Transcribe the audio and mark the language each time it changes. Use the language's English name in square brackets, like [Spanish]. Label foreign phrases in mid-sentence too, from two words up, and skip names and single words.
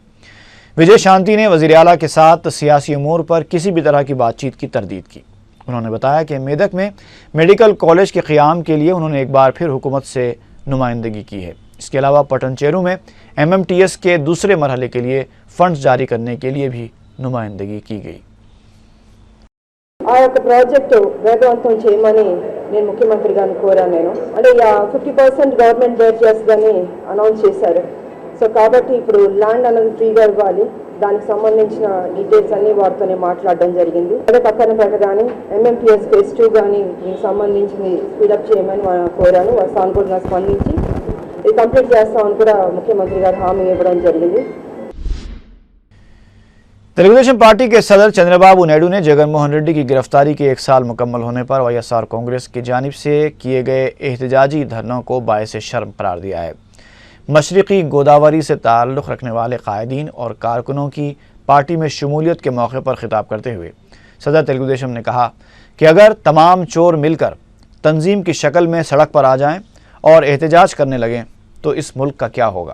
[Urdu] وجے شانتی نے وزیر اعلیٰ کے ساتھ سیاسی امور پر کسی بھی طرح کی بات چیت کی تردید کی۔ انہوں نے بتایا کہ میدک میں میڈیکل کالج کے قیام کے لیے انہوں نے ایک بار پھر حکومت سے نمائندگی کی ہے۔ اس کے علاوہ پٹن چیرو میں MMTS کے دوسرے مرحلے کے لیے فنڈز جاری کرنے کے لیے بھی نمائندگی کی گئی۔ [Telugu] ఆ యొక్క ప్రాజెక్టు వేగవంతం చేయమని నేను ముఖ్యమంత్రి గారిని కోరాను। అంటే 50% [English] government bear [Telugu] చేస్తుందని అనౌన్స్ చేశారు। సో కాబట్టి ఇప్పుడు ల్యాండ్ అనేది ఫ్రీగా ఇవ్వాలి, దానికి సంబంధించిన డీటెయిల్స్ అన్ని వారితోనే మాట్లాడడం జరిగింది। అదే పక్కన పెట్టగానే MMTS phase 2 కానీ దీనికి సంబంధించి స్పీడప్ చేయమని కోరాను। వారు సానుకూలంగా స్పందించి ఇది కంప్లీట్ చేస్తామని కూడా ముఖ్యమంత్రి గారు హామీ ఇవ్వడం జరిగింది। [Urdu] تلگودیشم پارٹی کے صدر چندرابابو نائیڈو نے جگن موہن ریڈی کی گرفتاری کے 1 سال مکمل ہونے پر YSR کانگریس کی جانب سے کیے گئے احتجاجی دھرنوں کو باعث شرم قرار دیا ہے. مشرقی گوداوری سے تعلق رکھنے والے قائدین اور کارکنوں کی پارٹی میں شمولیت کے موقع پر خطاب کرتے ہوئے صدر تلگودیشم نے کہا کہ اگر تمام چور مل کر تنظیم کی شکل میں سڑک پر آ جائیں اور احتجاج کرنے لگیں تو اس ملک کا کیا ہوگا.